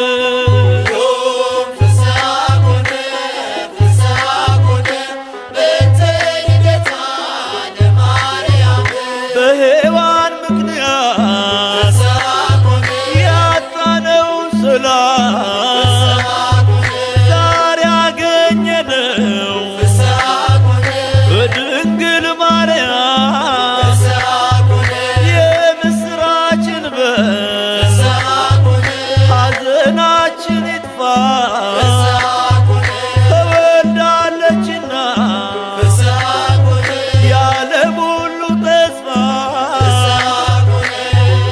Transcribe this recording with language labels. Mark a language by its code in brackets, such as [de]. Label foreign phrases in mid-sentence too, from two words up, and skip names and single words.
[gez] ፍስሐ ኮነ ፍስሐ ኮነ በእንተ ልደታ ለማርያም [am] በሔዋን ምክንያት [gez] ፍስሐ ኮነ [am] ያጣነው ሰላም [gez] ፍስሐ ኮነ [am] ዛሬ ያገኘነው [gez] ፍስሐ ኮነ [am] በድንግል ማርያም [gez] ፍስሐ ኮነ [am] የምስራችን [gez] ፍስሐ ኮነ [am] ሐዘናችን ይጥፋ [gez] ፍስሐ ኮነ [am] ተወልዳለችና [gez] ፍስሐ ኮነ [am] የዓለም ሁሉ ተስፋ [gez] ፍስሐ ኮነ